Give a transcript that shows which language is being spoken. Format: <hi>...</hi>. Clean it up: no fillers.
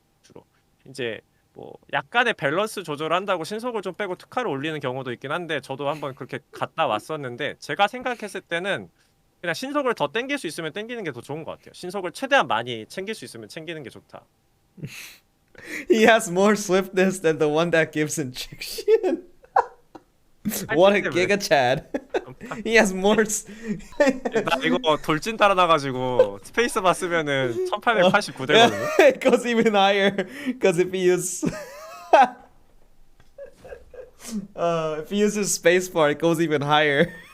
<ko>주로 이제 뭐 약간의 밸런스 조절을 한다고 신속을 좀 빼고 특화를 올리는 경우도 있긴 한데, 저도 한번 그렇게 갔다 왔었는데 제가 생각했을 때는 그냥 신속을 더 땡길 수 있으면 땡기는 게 더 좋은 것 같아요. 신속을 최대한 많이 챙길 수 있으면 챙기는 게 좋다.</ko> <en>He has more swiftness than the one that gives injection. What a giga Chad. He has more.</en> <ko>나 이거 돌진 따라나가지고 스페이스바 쓰면은 1889 되거든요.</ko> <en>It goes even higher because if he uses spacebar, it goes even higher.</en>